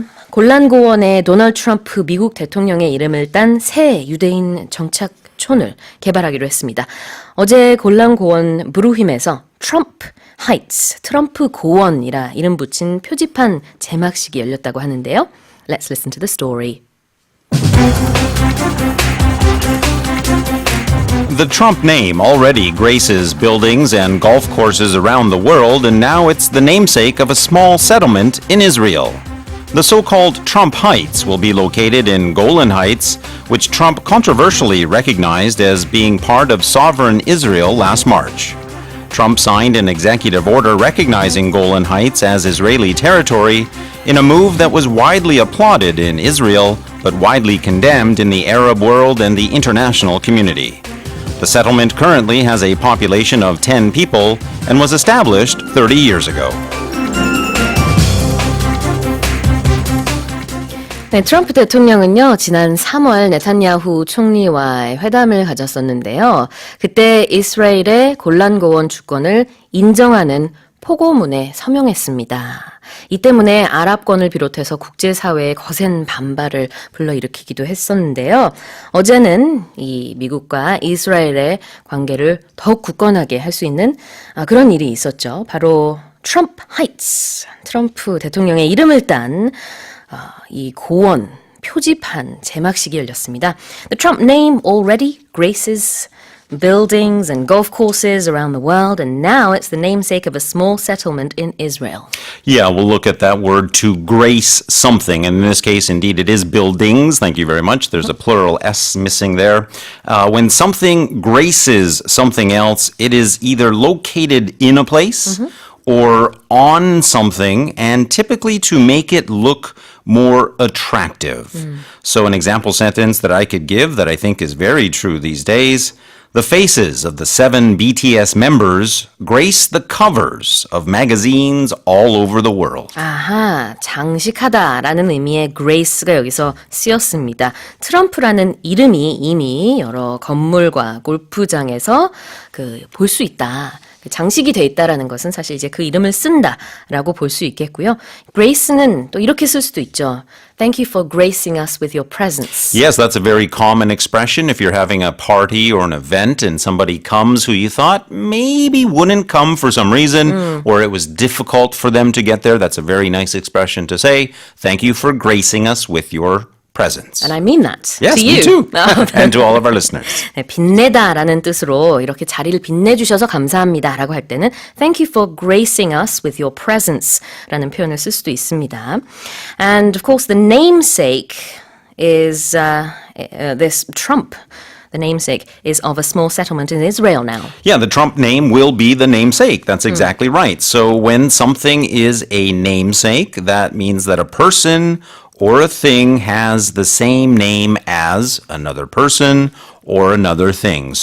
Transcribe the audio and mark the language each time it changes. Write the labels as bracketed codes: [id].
[ko] 골란고원에 도널드 트럼프 미국 대통령의 이름을 딴 새 유대인 정착촌을 개발하기로 했습니다. 어제 골란고원 브루힘에서 트럼프 하이츠, 트럼프 고원이라 이름 붙인 표지판 제막식이 열렸다고 하는데요. [en] Let's listen to the story. The Trump name already graces buildings and golf courses around the world, and now it's the namesake of a small settlement in Israel. The so-called Trump Heights will be located in Golan Heights, which Trump controversially recognized as being part of sovereign Israel last March. Trump signed an executive order recognizing Golan Heights as Israeli territory in a move that was widely applauded in Israel but widely condemned in the Arab world and the international community. The settlement currently has a population of 10 people and was established 30 years ago. [ko] 네, 트럼프 대통령은요, 지난 3월 네탄야후 총리와의 회담을 가졌었는데요. 그때 이스라엘의 골란고원 주권을 인정하는 포고문에 서명했습니다. 이 때문에 아랍권을 비롯해서 국제사회의 거센 반발을 불러일으키기도 했었는데요. 어제는 이 미국과 이스라엘의 관계를 더욱 굳건하게 할 수 있는 그런 일이 있었죠. 바로 트럼프 하이츠, 트럼프 대통령의 이름을 딴 이 고원, 표지판 제막식이 열렸습니다. [en] The Trump name already graces buildings and golf courses around the world, and now it's the namesake of a small settlement in Israel. Yeah, we'll look at that word to grace something. And in this case, indeed, it is buildings. Thank you very much. There's a plural S missing there. When something graces something else, it is either located in a place or on something, and typically to make it look more attractive. So an example sentence that I could give that I think is very true these days: the faces of the 7 BTS members grace the covers of magazines all over the world. [ko] 아하, 장식하다라는 의미의 grace가 여기서 쓰였습니다. 트럼프라는 이름이 이미 여러 건물과 골프장에서 볼 수 있다. 장식이 돼 있다라는 것은 사실 이제 그 이름을 쓴다라고 볼 수 있겠고요. grace는 또 이렇게 쓸 수도 있죠. [en] Thank you for gracing us with your presence. Yes, that's a very common expression. If you're having a party or an event and somebody comes who you thought maybe wouldn't come for some reason, or it was difficult for them to get there, that's a very nice expression to say. Thank you for gracing us with your presence. And I mean that Yes, to you. me too. And to all of our listeners. [ko] 네, 빛내다라는 뜻으로 이렇게 자리를 빛내주셔서 감사합니다라고 할 때는 [en] Thank you for gracing us with your presence [ko] 라는 표현을 쓸 수도 있습니다. [en] And of course, the namesake is this Trump. The namesake is of a small settlement in Israel now. Yeah, the Trump name will be the namesake. That's exactly right. So when something is a namesake, that means that a person or a thing has the same name as another person or another thing.